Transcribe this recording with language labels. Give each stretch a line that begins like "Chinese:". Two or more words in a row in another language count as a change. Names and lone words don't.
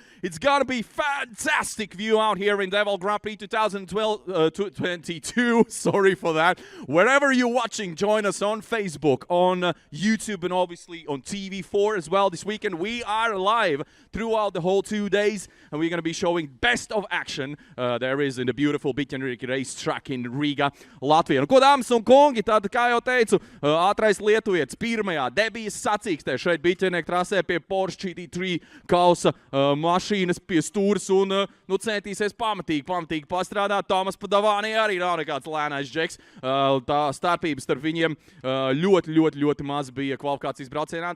English: It's going to be fantastic view out here in DeWALT Grand Prix 2022. Sorry for that. Wherever you're watching, join us on Facebook, on YouTube, and obviously on TV4 as well. This weekend, we are live throughout the whole 2 days, and we're going to be showing best of action there is in the beautiful Bitternik Racetrack in Riga, Latvija.
Latvian: Ko, dāmas un kungi, tad, kā jau teicu, ātrais lietuvietis pirmajā debijas sacīkstē šeit Bitternik trasē pie Porsche GT3 kausa mašīnas pie stūras un centīsies pamatīgi pastrādāt. Thomas Padovani arī nav nekāds lēnais džeks. Tā starpības starp viņiem ļoti maz bija kvalifikācijas braucienā.